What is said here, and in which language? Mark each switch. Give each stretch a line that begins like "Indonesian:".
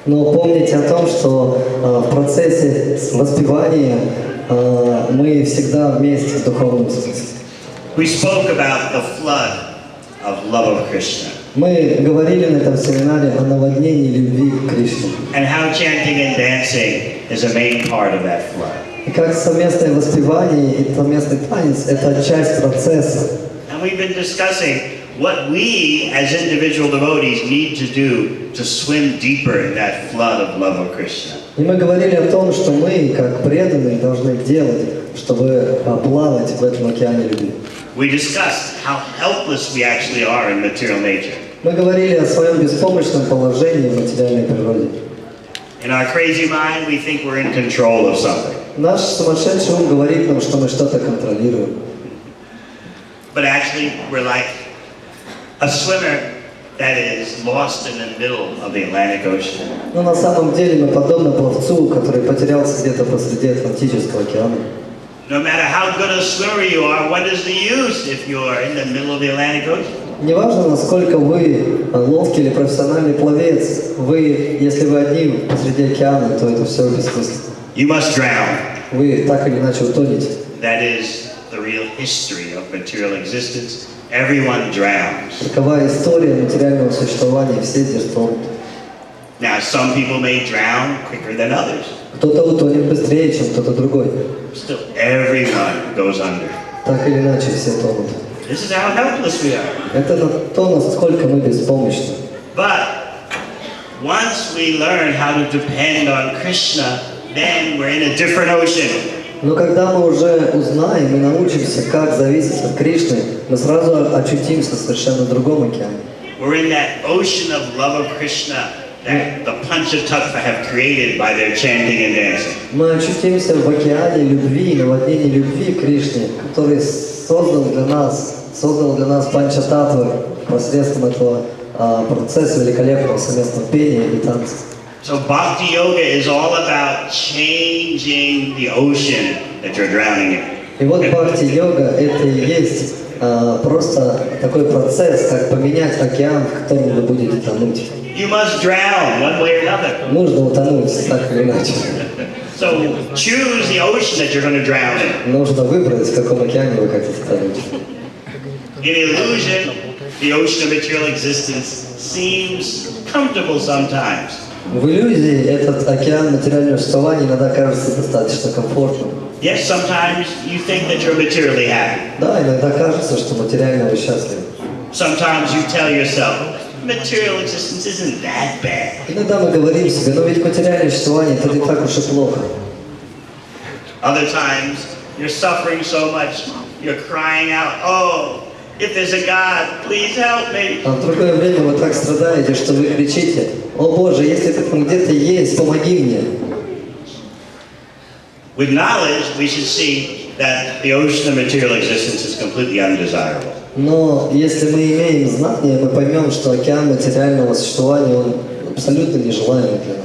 Russian: Но помните о том, что в процессе воспевания мы всегда вместе в духовном смысле.
English: We spoke about the flood of love of Krishna.
Russian: Мы говорили на этом семинаре о наводнении любви к Кришне.
English: And how chanting and dancing is a main part of that flood.
Russian: И как совместное воспевание и совместный танец – это часть процесса.
English: And we've been discussing what we as individual devotees need to do to swim deeper in that flood of love of Krishna.
Russian: И мы говорили о том, что мы, как преданные, должны делать, чтобы плавать в этом океане любви.
English: We discussed how helpless we actually are in material nature.
Russian: Мы говорили о своем беспомощном положении в материальной природе.
English: In our crazy mind, we think we're in control of something.
Russian: Наш сумасшедший ум говорит нам, что мы что-то контролируем.
English: But actually, we're like a swimmer that is lost in the middle of the Atlantic Ocean.
Russian: Но на самом деле мы подобны пловцу, который потерялся где-то посреди Атлантического океана.
English: No matter how good a swimmer you are, what is the use if you're in the middle of the Atlantic Ocean?
Russian: Неважно, насколько вы ловкий или профессиональный пловец, если вы одни посреди океана, то это все бессмысленно.
English: You must drown.
Russian: Вы так или иначе утонете.
English: That is the real history of material existence. Everyone drowns.
Russian: Такова история материального существования, все здесь тонут.
English: Now, some people may drown quicker than others.
Russian: Кто-то утонет быстрее, чем кто-то другой.
English: Still, everyone goes under.
Russian: Так или иначе, все тонут.
English: This is how helpless we are.
Russian: Это то, насколько мы беспомощны.
English: But once we learn how to depend on Krishna, then we're in a different ocean.
Russian: Но когда мы уже узнаем и научимся, как зависеть от Кришны, мы сразу очутимся в совершенно другом океане.
English: We're in that ocean of love of Krishna that the Panchatattva have created by their chanting and dancing.
Russian: Мы очутимся в океане любви, наводнении любви к Кришне, который создал для нас Панчататтвы посредством этого процесса великолепного совместного пения и танца.
English: So Bhakti Yoga is all about changing the ocean that you're drowning in.
Russian: И вот бхакти-йога – это и есть просто такой процесс, как поменять океан, в котором вы будете тонуть.
English: You must drown one way or another.
Russian: Нужно утонуть, так или иначе.
English: So choose the ocean that you're going to drown in.
Russian: Нужно выбрать, в каком океане вы хотите тонуть.
English: In illusion, the ocean of material existence seems comfortable sometimes.
Russian: В иллюзии этот океан материального существования иногда кажется достаточно комфортным.
English: Yes, sometimes you think that you're materially happy.
Russian: Да, иногда кажется, что материально вы счастливы.
English: Sometimes you tell yourself, material existence isn't that bad.
Russian: Иногда мы говорим себе, но ведь материальное существование это не так уж и плохо.
English: Other times you're suffering so much, you're crying out, oh, if there's a God, please help me.
Russian: А в другое время вы так страдаете, что вы кричите: «О Боже, если ты там где-то есть, помоги мне».
English: With knowledge, we should see that the ocean of material existence is completely undesirable.
Russian: Но если мы имеем знания, мы поймем, что океан материального существования он абсолютно нежелаемый для нас.